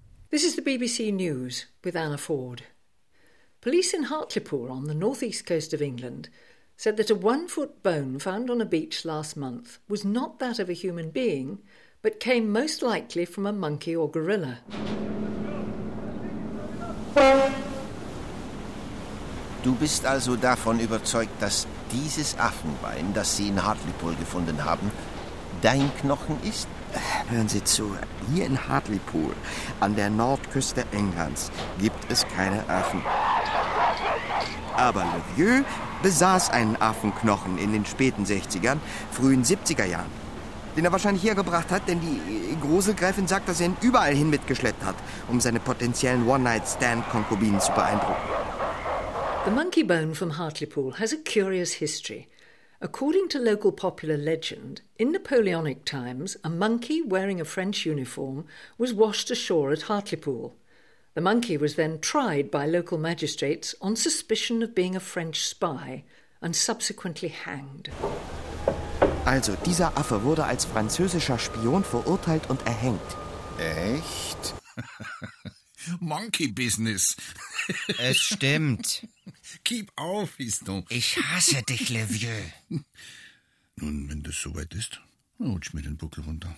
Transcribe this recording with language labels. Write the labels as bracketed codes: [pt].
[en] This is the BBC News with Anna Ford. Police in Hartlepool on the northeast coast of England said that a one-foot bone found on a beach last month was not that of a human being, but came most likely from a monkey or gorilla. [de] Du bist also davon überzeugt, dass dieses Affenbein, das Sie in Hartlepool gefunden haben, dein Knochen ist? Hören Sie zu, hier in Hartlepool, an der Nordküste Englands, gibt es keine Affen. Aber Le Vieux besaß einen Affenknochen in den späten 60ern, frühen 70er Jahren, den er wahrscheinlich hergebracht hat, denn die Gruselgräfin sagt, dass er ihn überall hin mitgeschleppt hat, um seine potenziellen One-Night-Stand-Konkubinen zu beeindrucken. [en] The monkey bone from Hartlepool has a curious history. According to local popular legend, in Napoleonic times, a monkey wearing a French uniform was washed ashore at Hartlepool. The monkey was then tried by local magistrates on suspicion of being a French spy and subsequently hanged. [de] Also, dieser Affe wurde als französischer Spion verurteilt und erhängt. Echt? [en] Monkey Business. [de] Es stimmt. Gib auf, Fiston. Ich hasse dich, Le Vieux. Nun, wenn das soweit ist, rutsch mir den Buckel runter.